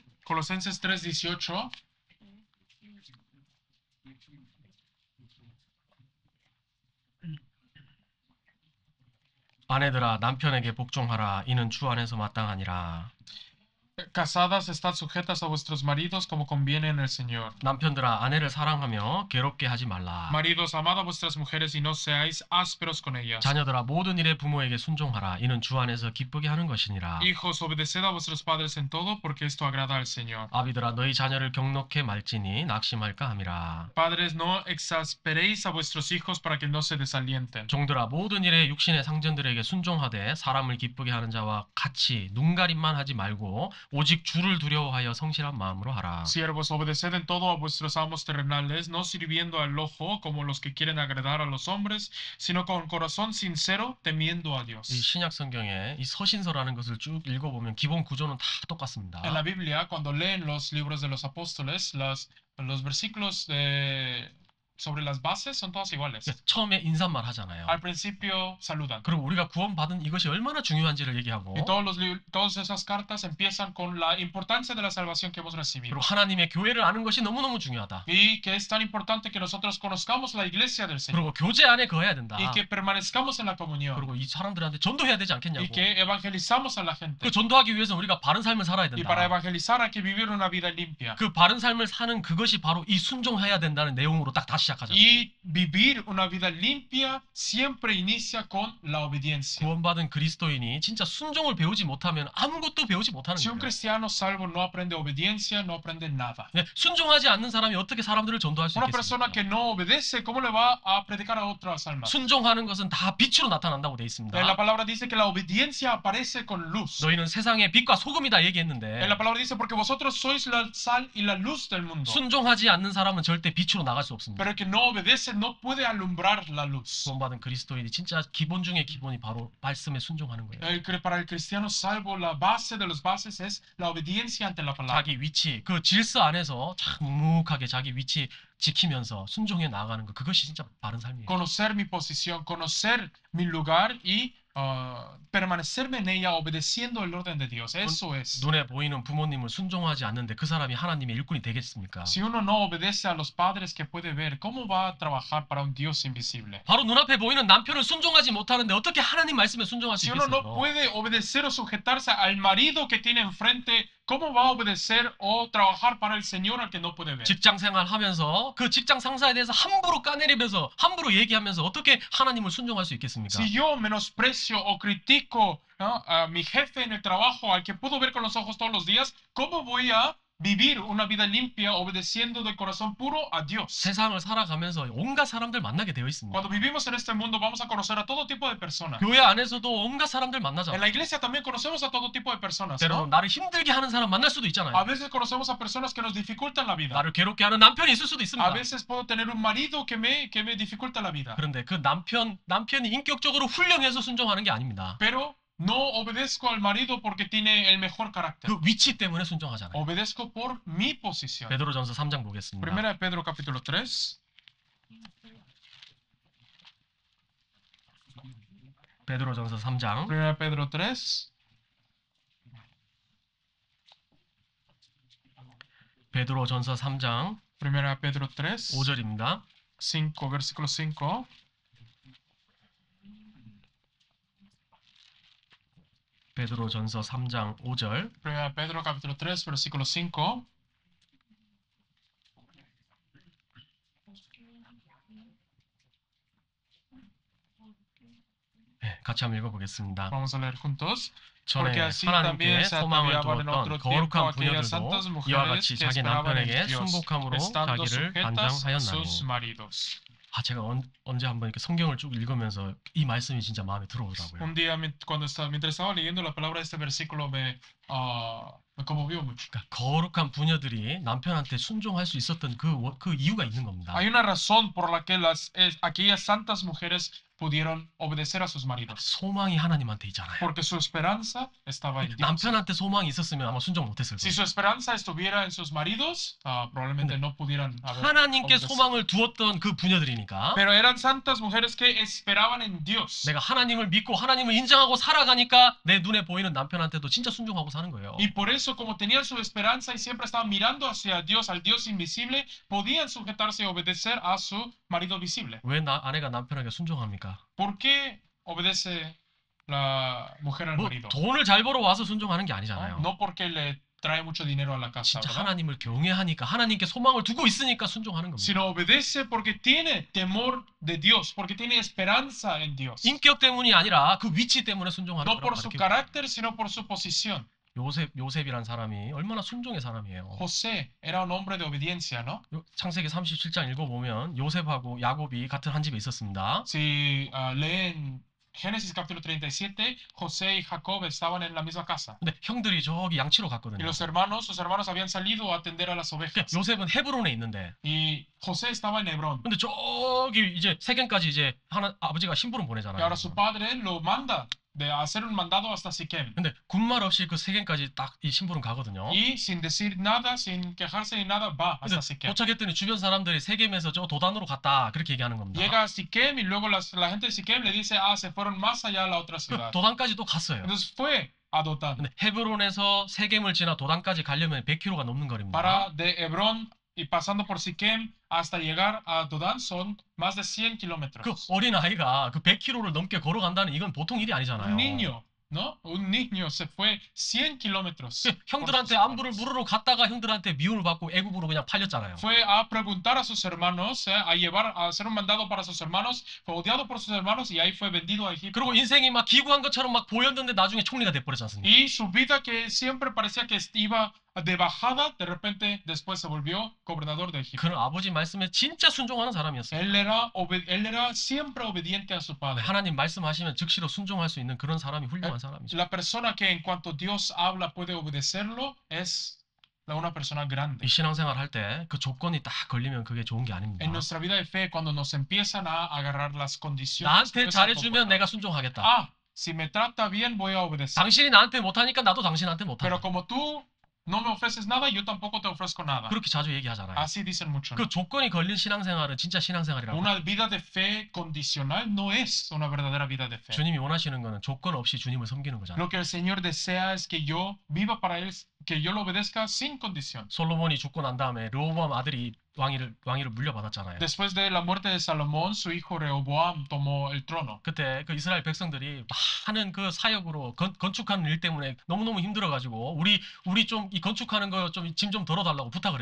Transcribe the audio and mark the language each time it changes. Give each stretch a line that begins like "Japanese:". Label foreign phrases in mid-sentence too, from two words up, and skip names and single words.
Spanish: Colosenses 3:18.
Korean: 아내들아 남편에게 복종하라. 이는 주 안에서 마땅하니라.
Spanish: Casadas, estad sujetas a vuestros maridos como conviene en el Señor.
Korean: 남편들아 아내를 사랑하며 괴롭게 하지 말라.
Spanish: Maridos, amad a vuestras mujeres y no seáis ásperos con ellas.
Korean: 자녀들아 모든 일에 부모에게 순종하라. 이는 주 안에서 기쁘게 하는 것이니라.
Spanish: Hijos, obedeced a vuestros padres en todo, porque esto agrada al Señor.
Korean: 아비들아 너희 자녀를 경록해 말지니 낙심할까 함이라.
Spanish: Padres, no exasperéis a vuestros hijos para que no se desalienten.
Korean: 종들아 모든 일에 육신의 상전들에게 순종하되 사람을 기쁘게 하는 자와 같이 눈가림만 하지 말고 오직 주를 두려워하여 성실한 마음으로 하라.
Spanish: Siervos, obedeced en todo a vuestros amos terrenales, no sirviendo al ojo como los que quieren agradar a los hombres, sino con corazón sincero, temiendo a
Korean: 이
Spanish: Dios.
Korean: 신약 성경에 이 서신서라는 것을 쭉 읽어보면 기본 구조는 다 똑같습니다.
Spanish: En la Biblia, cuando leen los libros de los apóstoles, los versículos sobre las bases son todos iguales.
Korean: 처음에 인사말 하잖아요.
Spanish: Al principio saludan.
Korean: 그리고 우리가 구원받은 이것이 얼마나 중요한지를 얘기하고
Spanish: Y todas esas cartas empiezan con la importancia de la salvación que hemos recibido.
Korean: 그리고 하나님의 교회를 아는 것이 너무너무 중요하다.
Spanish: Y que es tan importante que nosotros conozcamos la iglesia del Señor.
Korean: 그리고 교제 안에 거해야 된다.
Spanish: Y que permanezcamos en la comunión.
Korean: 그리고 이 사람들한테 전도해야 되지 않겠냐고.
Spanish: Y que evangelizamos a la gente.
Korean: 그 전도하기 위해서 우리가 바른 삶을 살아야
Spanish: Y para
Korean: 된다.
Spanish: evangelizar hay que vivir una vida limpia.
Korean: 그 바른 삶을 사는 그것이 바로 이 순종해야 된다는 내용으로 딱 다시 시작하잖아요.
Spanish: Y vivir una vida limpia siempre inicia con la obediencia.
Korean: 구원받은 그리스도인이 진짜 순종을 배우지 못하면 아무것도 배우지 못하는
Spanish: Si un
Korean: 거예요.
Spanish: cristiano salvo no aprende obediencia, no aprende nada.
Korean: 네, 순종하지 않는 사람이 어떻게 사람들을 전도할 수
Spanish: Una persona que
Korean: 있겠습니까?
Spanish: no obedece, ¿cómo le va a predicar a otras almas?
Korean: 순종하는 것은 다 빛으로 나타난다고 돼 있습니다.
Spanish: La palabra dice que la obediencia aparece con luz.
Korean: 너희는 세상의 빛과 소금이다 얘기했는데
Spanish: La palabra dice porque vosotros sois la sal y la luz del mundo.
Korean: 순종하지 않는 사람은 절대 빛으로 나갈 수 없습니다.
Spanish: Pero el que no obedece no puede alumbrar la luz.
Korean: 구원받은 그리스도인이 진짜 기본 중에 기본이 바로 말씀에 순종하는 거예요.
Spanish: Para el cristiano salvo, la base de los bases es la obediencia ante la palabra.
Korean: 자기 위치, 그 질서 안에서 참 묵묵하게 자기 위치 지키면서 순종해 나아가는 거, 그것이 진짜 바른 삶이에요.
Spanish: Conocer mi posición, conocer mi lugar y permanecerme en ella obedeciendo el orden de Dios. Eso es.
Korean: 눈에 보이는 부모님을 순종하지 않는데 그 사람이 하나님의 일꾼이 되겠습니까?
Spanish: Si uno no obedece a los padres que puede ver, ¿cómo va a trabajar para un Dios invisible?
Korean: 바로 눈앞에 보이는 남편을 순종하지 못하는데 어떻게 하나님 말씀에 순종할 수
Spanish: Si uno no
Korean: 있겠어요?
Spanish: puede obedecer o sujetarse al marido que tiene enfrente, ¿cómo va a obedecer o trabajar para el Señor al que no puede ver?
Korean: 직장 생활하면서 그 직장 상사에 대해서 함부로 까내리면서 함부로 얘기하면서 어떻게 하나님을 순종할 수 있겠습니까?
Spanish: Si yo menosprecio o critico, ¿no?, a mi jefe en el trabajo, al que puedo ver con los ojos todos los días, ¿cómo voy a vivir una vida limpia obedeciendo de corazón puro a Dios?
Korean: 세상을 살아가면서 온갖 사람들 만나게 되어 있습니다.
Spanish: Cuando vivimos en este mundo vamos a conocer a todo tipo de personas.
Korean: 교회 안에서도 온갖 사람들
Spanish: En
Korean: 만나잖아요.
Spanish: la iglesia también conocemos a todo tipo de personas,
Korean: 때로
Spanish: ¿no?
Korean: 나를 힘들게 하는 사람 만날 수도
Spanish: A
Korean: 있잖아요.
Spanish: veces conocemos a personas que nos dificultan la vida.
Korean: 나를 괴롭게 하는 남편이 있을 수도
Spanish: A
Korean: 있습니다.
Spanish: veces puedo tener un marido que me dificulta la vida.
Korean: 그런데 그 남편이 인격적으로 훌륭해서 순종하는 게 아닙니다.
Spanish: Pero no obedezco al marido porque tiene el mejor carácter.
Korean: 그 위치 때문에 순종하잖아요.
Spanish: Obedezco por mi posición.
Korean: 베드로전서 3장 보겠습니다.
Spanish: Primera de Pedro capítulo 3.
Korean: 베드로전서 3장
Spanish: Primera de Pedro 3.
Korean: 베드로전서 3장
Spanish: Primera de Pedro 3.
Korean: 5절입니다.
Spanish: 5, versículo 5.
Korean: 베드로전서 3장 5절.
Spanish: Primera de Pedro capítulo 3, versículo 5.
Korean: 네, 같이 한번 읽어보겠습니다.
Spanish: Vamos a leer juntos.
Korean: 전에
Spanish: Porque así
Korean: 하나님께
Spanish: también se
Korean: 소망을
Spanish: ataviaban en
Korean: 두었던
Spanish: otro tiempo
Korean: 거룩한
Spanish: aquellas
Korean: 부녀들도
Spanish: santas
Korean: 이와
Spanish: mujeres
Korean: 같이
Spanish: que
Korean: 자기
Spanish: esperaban en
Korean: 남편에게
Spanish: Dios,
Korean: 순복함으로
Spanish: estando
Korean: 자기를
Spanish: sujetas a sus
Korean: 간장하였나니.
Spanish: maridos.
Korean: 제가 언제 한번 이렇게 성경을 쭉 읽으면서 이 말씀이 진짜 마음에 들어오더라고요.
Spanish: Un día, mientras estaba leyendo la palabra de este versículo, me conmovió mucho.
Korean: 그러니까 거룩한 부녀들이 남편한테 순종할 수 있었던 그 이유가 있는 겁니다.
Spanish: Hay una razón por la que aquellas santas mujeres pudieron obedecer a sus maridos.
Korean: 소망이 하나님한테 있잖아요.
Spanish: Porque su esperanza estaba en Dios.
Korean: 남편한테 소망이 있었으면 아마 순종 못했을
Spanish: Si
Korean: 거예요.
Spanish: su esperanza estuviera en sus maridos, probablemente no pudieran haber
Korean: 하나님께
Spanish: obedecido.
Korean: 소망을 두었던 그 부녀들이니까
Spanish: Pero eran santas mujeres que esperaban en Dios.
Korean: 내가 하나님을 믿고 하나님을 인정하고 살아가니까 내 눈에 보이는 남편한테도 진짜 순종하고 사는 거예요.
Spanish: Y por eso, como tenían su esperanza y siempre estaban mirando hacia Dios, al Dios invisible, podían sujetarse y obedecer a su marido visible.
Korean: 왜 아내가 남편에게 순종합니까?
Spanish: ¿Por qué obedece la mujer al
Korean: 뭐
Spanish: marido?
Korean: 돈을 잘 벌어 와서 순종하는 게
Spanish: ¿No?
Korean: 아니잖아요.
Spanish: No porque le trae mucho dinero a la casa,
Korean: 진짜
Spanish: ¿verdad?
Korean: 하나님을 경외하니까 하나님께 소망을 두고 있으니까 순종하는 겁니다.
Spanish: Sino obedece porque tiene temor de Dios, porque tiene esperanza en Dios.
Korean: 인격 때문이 아니라 그 위치 때문에 순종하는
Spanish: No
Korean: 거라고
Spanish: por su
Korean: 가르치고
Spanish: carácter, sino por su posición.
Korean: 요셉이란 사람이 얼마나 순종의 사람이에요.
Spanish: José era un hombre de obediencia, ¿no?
Korean: 창세기 37장 읽어보면 요셉하고 야곱이 같은 한 집에 있었습니다.
Spanish: Si leen Génesis capítulo 37, José y Jacob estaban en la misma casa.
Korean: 근데 형들이 저기 양치로
Spanish: Y
Korean: 갔거든요.
Spanish: sus hermanos habían salido a atender a las ovejas.
Korean: 요셉은 헤브론에 있는데
Spanish: Y José estaba en Hebrón.
Korean: 근데 저기 이제 세겜까지 이제 아버지가 심부름
Spanish: Y
Korean: 보내잖아요.
Spanish: ahora su padre lo manda de hacer un mandado hasta Siquem.
Korean: 근데 군말 없이 그 세겜까지 딱 이 심부름 가거든요.
Spanish: Y sin decir nada, sin quejarse ni nada, va
Korean: 근데
Spanish: hasta Siquem.
Korean: 도착했더니 주변 사람들이 세겜에서 저 도단으로 갔다 그렇게 얘기하는 겁니다.
Spanish: Llega a Siquem y luego la gente de Siquem le dice, se fueron más allá a la otra
Korean: 그
Spanish: ciudad.
Korean: 도단까지 또 갔어요.
Spanish: Entonces fue a Dotán.
Korean: 근데 헤브론에서 세겜을 지나 도단까지 가려면 100km가 넘는 거리입니다.
Spanish: Para de Hebrón y pasando por Siquem hasta llegar a Dodán son más de 100
Korean: 그
Spanish: kilómetros.
Korean: 어린 아이가 그 100km를 넘게 걸어간다는 이건 보통 일이 아니잖아요.
Spanish: Un niño, ¿no? Un niño se fue 100 kilómetros.
Korean: 그 형들한테 안부를 물으러 갔다가 형들한테 미움을 받고 애굽으로 그냥 팔렸잖아요.
Spanish: Fue a preguntar a sus hermanos, a hacer un mandado para sus hermanos, fue odiado por sus hermanos y ahí fue vendido a Egipto.
Korean: 그리고 인생이 막 기구한 것처럼 막 보였는데 나중에 총리가 돼버렸지 않습니까?
Spanish: Y su vida que siempre parecía que iba de bajada, de repente después se volvió gobernador de Egipto.
Korean: 그는 아버지 말씀에 진짜 순종하는 사람이었어요.
Spanish: Él era siempre obediente a su padre.
Korean: 하나님 말씀하시면 즉시로 순종할 수 있는 그런 사람이 훌륭한 사람이죠.
Spanish: La persona que en cuanto Dios habla puede obedecerlo es una persona grande.
Korean: 이 신앙생활 할 때 그 조건이 딱 걸리면 그게 좋은 게 아닙니다.
Spanish: En nuestra vida de fe, cuando nos empiezan a agarrar las condiciones,
Korean: 나한테
Spanish: no es algo
Korean: 잘해주면
Spanish: bueno.
Korean: 내가 순종하겠다.
Spanish: Si me trata bien, voy a obedecer.
Korean: 당신이 나한테 못하니까 나도 당신한테
Spanish: Pero
Korean: 못한다.
Spanish: como tú no me ofreces nada, yo tampoco te ofrezco nada.
Korean: 그렇게 자주 얘기하잖아요.
Spanish: Así dicen mucho, ¿no?
Korean: 그 조건이 걸린 신앙생활은 진짜 신앙생활이라고.
Spanish: Una vida de fe condicional no es una verdadera vida de fe.
Korean: 주님이 원하시는 거는 조건 없이 주님을 섬기는 거잖아요.
Spanish: Lo que el Señor desea es que yo viva para Él, que yo lo obedezca sin condición.
Korean: 솔로몬이 죽고 난 다음에 르호보암 아들이 왕위를 물려받았잖아요.
Spanish: Después de la muerte de Salomón, su hijo Rehoboam tomó el trono.
Korean: 그때 그 이스라엘 백성들이 많은 그 사역으로 건축하는 일 때문에 너무너무 힘들어가지고 우리 좀 이 건축하는 거 좀 짐 좀 덜어달라고 부탁을